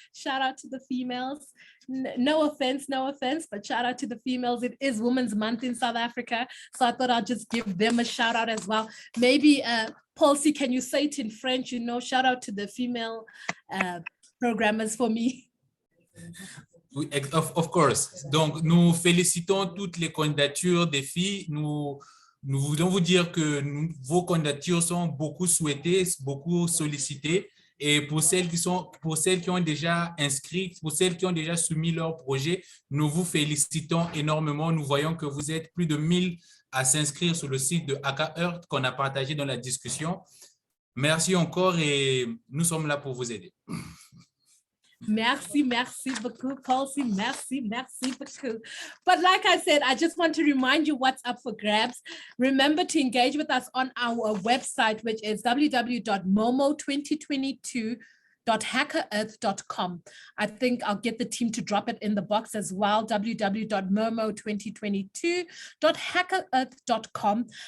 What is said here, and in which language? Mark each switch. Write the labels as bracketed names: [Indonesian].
[English] Shout out to the females. No offense, but shout out to the females. It is Women's Month in South Africa, so I thought I'd just give them a shout out as well. Maybe, Paulsy, can you say it in French? You know, shout out to the female programmers for me. [French] Oui, [English] of course. [French] Donc, nous félicitons toutes les candidatures des filles. Nous voulons vous dire que vos candidatures sont beaucoup souhaitées, beaucoup sollicitées Et pour celles qui ont déjà inscrit, pour celles qui ont déjà soumis leur projet, nous vous félicitons énormément. Nous voyons que vous êtes plus de 1000 à s'inscrire sur le site de HackaEarth qu'on a partagé dans la discussion. Merci encore et nous sommes là pour vous aider. Merci beaucoup, Palsy. Merci beaucoup. [English] But like I said, I just want to remind you what's up for grabs. Remember to engage with us on our website, which is www.momo2022.hackerearth.com. I think I'll get the team to drop it in the box as well, www.momo2022.hackerearth.com.